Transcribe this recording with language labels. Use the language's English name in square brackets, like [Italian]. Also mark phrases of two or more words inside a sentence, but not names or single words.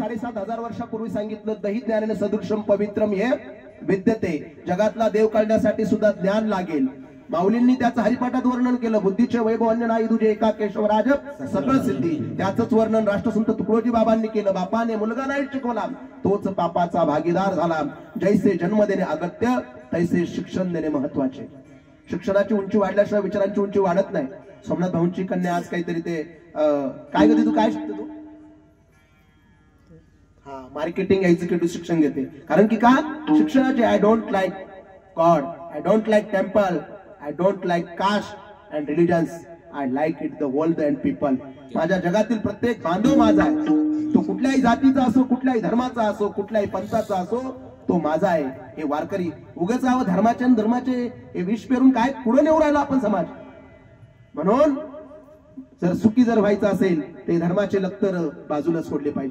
[Marathi] 6,7,000 वर्षापूर्वी सांगितलं [Sanskrit] दही ज्ञानेन सदृशम पवित्रम हे विद्यते. [Marathi] जगातला देव कळण्यासाठी सुद्धा ज्ञान लागेल. माऊलींनी त्याचं हरिपाठात वर्णन केलं. बुद्धीचे वैभव अन्य नाही तुझे एका केशवराज सकळ सिद्धी. त्याच वर्णन राष्ट्रसंत तुकडोजी बाबांनी केलं. बापाने मुलगा नाही शिकवला तोच पापाचा भागीदार झाला. जैसे जन्म देणे अगत्य तैसे शिक्षण देणे महत्वाचे. शिक्षणाची उंची वाढल्याशिवाय विचारांची उंची वाढत नाही. सोमनाथ भाऊंची कन्या आज काहीतरी ते काय करते तू, काय शिकते तू? [English] marketing executive [Marathi] शिक्षण घेते. कारण की का शिक्षणाचे [English] I don't like God, I don't like temple, I don't like caste and religions, I like it the world and people. [Marathi] माझ्या जगातील प्रत्येक बांधव माझा आहे. तो कुठल्याही जातीचा असो, कुठल्याही धर्माचा असो, कुठल्याही पंथाचा असो, तो माझा आहे. हे वारकरी उगाच धर्माचे हे विष पेरून काय पुढे नेऊ राहिला आपण समाज. म्हणून जर सुखी जर व्हायचं असेल ते धर्माचे लक्तर बाजूला सोडले पाहिजे.